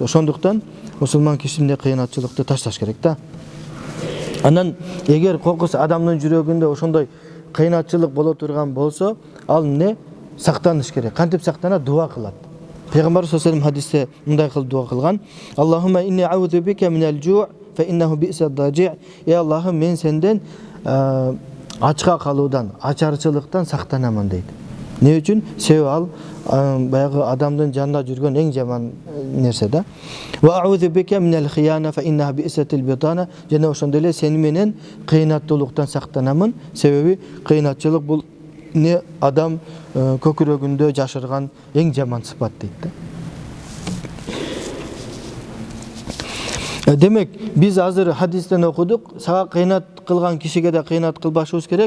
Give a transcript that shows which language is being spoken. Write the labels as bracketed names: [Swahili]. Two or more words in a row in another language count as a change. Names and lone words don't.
[Kyrgyz] Ошондуктан мусулман кишине кыйнатчылыкты ташташ керек да. Анан эгер кокус адамдын жүрөгүндө ошондой кыйнатчылык боло турган болсо, ал эмне? Сактаныш керек. Кантип сактанат? Дуа кылат. Пейгамбар [Arabic] صلى الله عليه [Kyrgyz] хадисте мындай кылып дуа кылган: [Arabic] اللهم إني أعوذ بك من الجوع فإنه بئس الضجيع'. [Kyrgyz] Эй Аллахым, мен сенден ачка калуудан, ачарчылыктан сактанамын дейт. Не үчүн? Себеби ал баягы адамдын жанында жүргөн эң жаман нерсе да. [Arabic] وأعوذ بك من الخيانة فإنها بئست البطانة. [Kyrgyz] Жана ошондой эле сени менен кыйнаттуулуктан сактанамын. Себеби кыйнатчылык бул не адам көкүрөгүндө жашырган эң жаман сыпат дейт да. Демек, биз азыр хадистен окудук, сага кыйнат кылган кишиге да кыйнат кылбашыбыз керек.